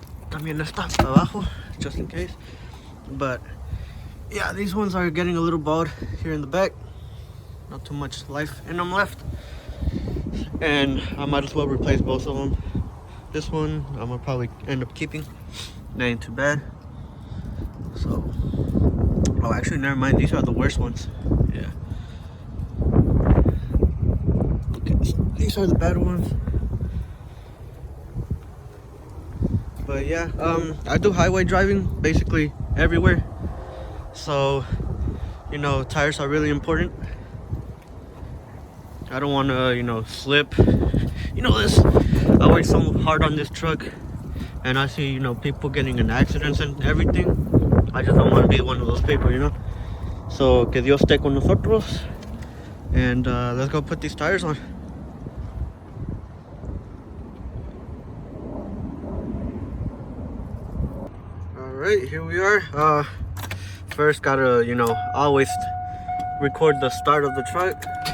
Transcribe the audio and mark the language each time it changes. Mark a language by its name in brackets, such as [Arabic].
[Spanish] También está abajo, [English] just in case. But yeah, these ones are getting a little bald here in the back. Not too much life in them left, and I might as well replace both of them. This one I'm gonna probably end up keeping. That ain't too bad. So. Oh, actually, never mind. These are the worst ones. Yeah. Okay, so these are the bad ones. But yeah, I do highway driving basically everywhere. So, you know, tires are really important. I don't want to, you know, slip. You know this. I work so hard on this truck, and I see, you know, people getting in accidents and everything. I just don't want to be one of those people, you know. [Spanish] So, que Dios esté con nosotros. [English] And let's go put these tires on. Alright, here we are. First, gotta, you know, always record the start of the truck.